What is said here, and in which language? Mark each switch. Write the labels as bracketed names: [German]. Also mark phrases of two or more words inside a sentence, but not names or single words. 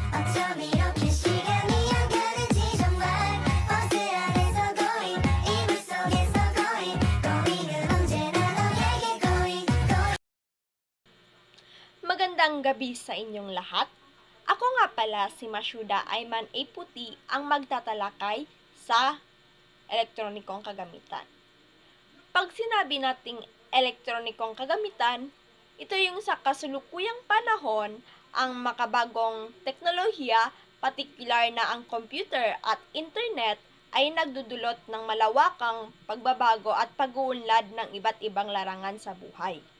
[Korean] 어쩜 이렇게 시간이 안 가는지 정말 버스 안에서 going 이불 속에서 going 은 언제나 너에게 going. [Filipino] Magandang gabi sa inyong lahat. Ako nga pala si Mashuda Ayman A. Puti ang magtatalakay sa elektronikong kagamitan. Pag sinabi nating elektronikong kagamitan, ito yung sa kasulukuyang panahon ang makabagong teknolohiya, partikular na ang computer at internet ay nagdudulot ng malawakang pagbabago at pag-uunlad ng iba't ibang larangan sa buhay.